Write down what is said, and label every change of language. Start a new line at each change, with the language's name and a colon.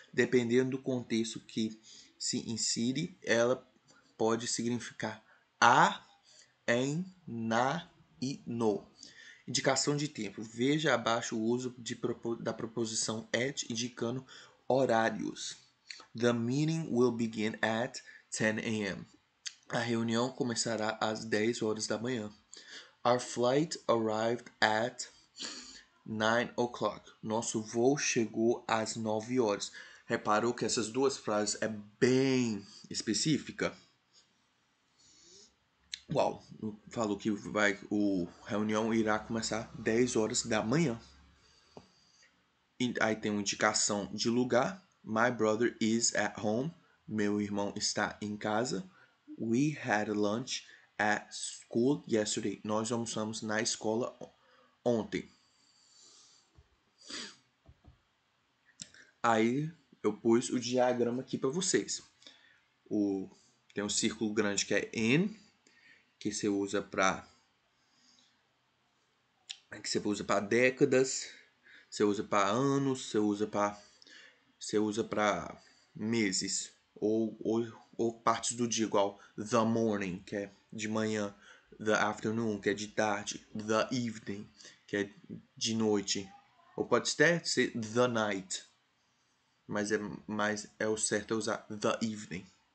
Portuguese: Dependendo do contexto que se insere, ela pode significar a, em, na e no. Indicação de tempo. Veja abaixo o uso da preposição at indicando horários.
English: The meeting will begin at 10 a.m.
Portuguese: A reunião começará às 10 horas da manhã.
English: Our flight arrived at 9 o'clock.
Portuguese: Nosso voo chegou às 9 horas. Reparou que essas duas frases é bem específica? Uau, falou que a reunião irá começar 10 horas da manhã. Aí tem uma indicação de lugar.
English: My brother is at home.
Portuguese: Meu irmão está em casa.
English: We had lunch at school yesterday.
Portuguese: Nós almoçamos na escola ontem. Aí eu pus o diagrama aqui para vocês. Tem um círculo grande que é in, que você usa para décadas, você usa para anos, você usa para meses ou partes do dia, igual
English: the morning,
Portuguese: que é de manhã,
English: the afternoon,
Portuguese: que é de tarde,
English: the evening,
Portuguese: que é de noite, ou pode até ser
English: the night,
Portuguese: mas é o certo é usar
English: the evening.